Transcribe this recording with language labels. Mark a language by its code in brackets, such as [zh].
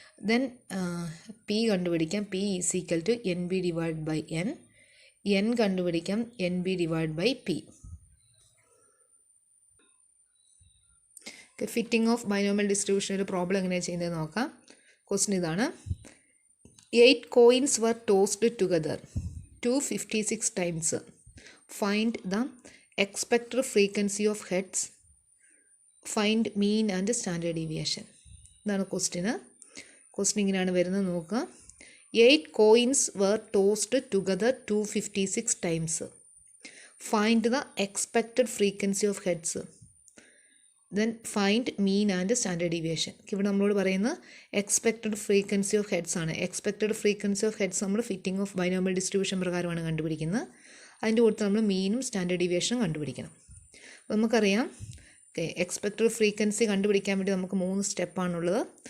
[en] then P [ml] കണ്ടുപിടിക്കാം. [en] P is equal to N B divide by N. N കണ്ടുപിടിക്കാം. N B divide by P. [ml] Fitting of binomial distribution ഒരു problem എങ്ങനെയാണ് ചെയ്യുന്നത് നോക്കാം. Question ഇതാണ്. [en] 8 coins were tossed together 256 times. Find the expected frequency of heads. Find mean and standard deviation. [ml] ഇതാണ് question. Question ഇങ്ങനെയാണ് വരുന്നത് നോക്കുക. [en] 8 coins were tossed together 256 times. Find the expected frequency of heads. Then find mean and standard deviation. [ml] ഇവിടെ നമ്മളോട് പറയുന്നത് expected frequency of heads ആണ്. Expected frequency of heads നമ്മൾ fitting of binomial distribution പ്രകാരമാണ് കണ്ടുപിടിക്കുന്നത്. അതിൻ്റെ കൂട്ടത്തിൽ നമ്മൾ മീനും സ്റ്റാൻഡേർഡ് ഡീവിയേഷനും കണ്ടുപിടിക്കണം. അപ്പോൾ നമുക്കറിയാം എക്സ്പെക്റ്റഡ് ഫ്രീക്വൻസി കണ്ടുപിടിക്കാൻ വേണ്ടി നമുക്ക് 3 സ്റ്റെപ്പാണുള്ളത്.